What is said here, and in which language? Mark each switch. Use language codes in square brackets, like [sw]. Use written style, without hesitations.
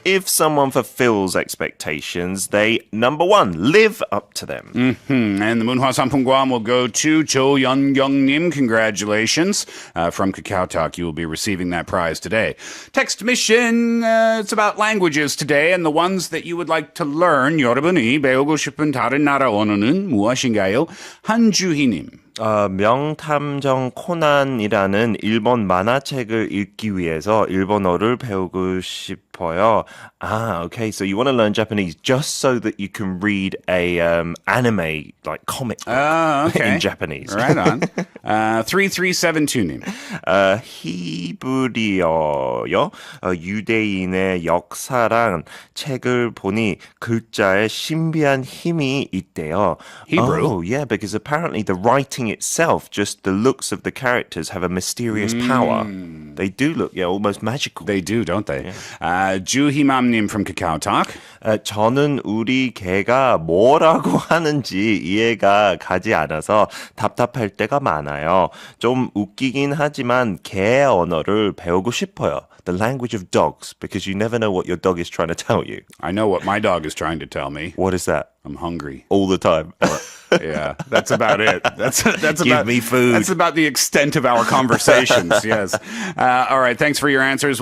[en] If someone fulfills expectations, they, number one, live up to them. And the Moonhwa Samphongguam will go to Jo Yeon-kyung-nim. Congratulations. From KakaoTalk, you will be receiving that prize today. Text mission, it's about languages today and the ones that you would like to learn. [ko] 여러분이 배우고 싶은 다른 나라 언어는 무엇인가요? 한주희님. 명탐정 코난이라는 일본 만화책을 읽기 위해서 일본어를 배우고 싶어요. [en] Okay. So you want to learn Japanese just so that you can read a anime like comic book Okay. in Japanese. Right on. 3372님. [ko] 히브리어요. 유대인의 역사란 책을 보니 글자에 신비한 힘이 있대요. [en] Hebrew? Oh, yeah, because apparently the writing itself, just the looks of the characters have a mysterious power. They do look, almost magical. They do, don't they? [ko] 주희맘님 from KakaoTalk. 저는 우리 개가 뭐라고 하는지 이해가 가지 않아서 답답할 때가 많아요. 좀 웃기긴 하지만 개 언어를 배우고 싶어요. [en] The language of dogs, because you never know what your dog is trying to tell you. I know what my dog is trying to tell me. What is that? I'm hungry. All the time. Yeah, that's about it. That's Give about me food. That's about the extent of our conversations. Yes. All right. Thanks for your answers.